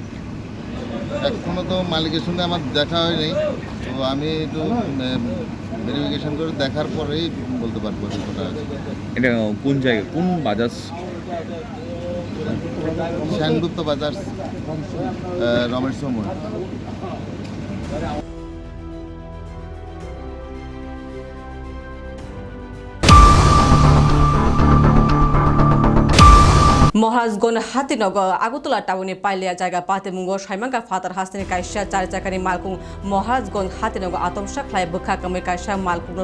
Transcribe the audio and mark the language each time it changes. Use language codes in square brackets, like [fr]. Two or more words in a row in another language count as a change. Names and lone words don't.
[bn] এখনও তো মালিকের সঙ্গে আমার দেখা হয়নি, তো আমি একটু ভেরিফিকেশন করে দেখার পরেই বলতে পারবো কতটা আছে। এটা কোন জায়গায়, কোন বাজাজ? সেনগুপ্ত বাজার, রমেশ চৌমুহনী। [trp] महाराजगंज हातीनगर आगरतला टाउननि पाइलिया जायगा पातेमुंगो साइमांगा फातार हास्तेनि कायसा 4 चाकानि मालकुं महाराजगंज हातीनगर आतमसा ख्लाय बोखा कमै कायसा मालकुंनो